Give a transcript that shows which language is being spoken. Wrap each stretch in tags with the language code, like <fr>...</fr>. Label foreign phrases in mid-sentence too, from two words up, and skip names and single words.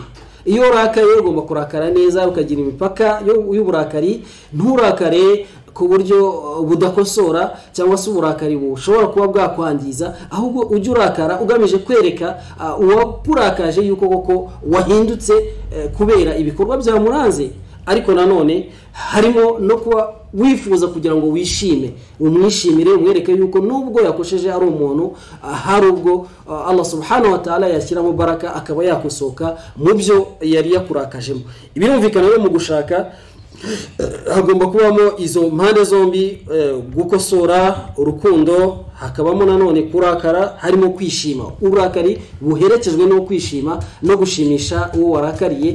<rw>Iyo urakaye ugomba kurakara neza, ukagira imipaka y'uburakari, nturakare ku buryo budakosora cyangwa se uburakari bushobora kuba bwakwangiza, ahubwo ujye urakara ugamije kwereka uwakurakaje yuko koko wahindutse kubera ibikorwa byamuranze. Ariko nanone harimo no kuba wifuza kugira ngo wishime, umwishimire, umwereke yuko nubwo yakosheje ari umuntu, hari ubwo</rw> <ar>الله سبحانه وتعالى</ar> <rw>yashyiramo baraka akaba yakusoka mu byo yari yakurakajemo. Birumvikana rero mu gushaka hagomba kubamo izo mpande zombi, gukosora, urukundo, hakabamo nanone kurakara, harimo kwishima. Uburakari buherekejwe no kwishima no gushimisha uwo warakariye.</rw>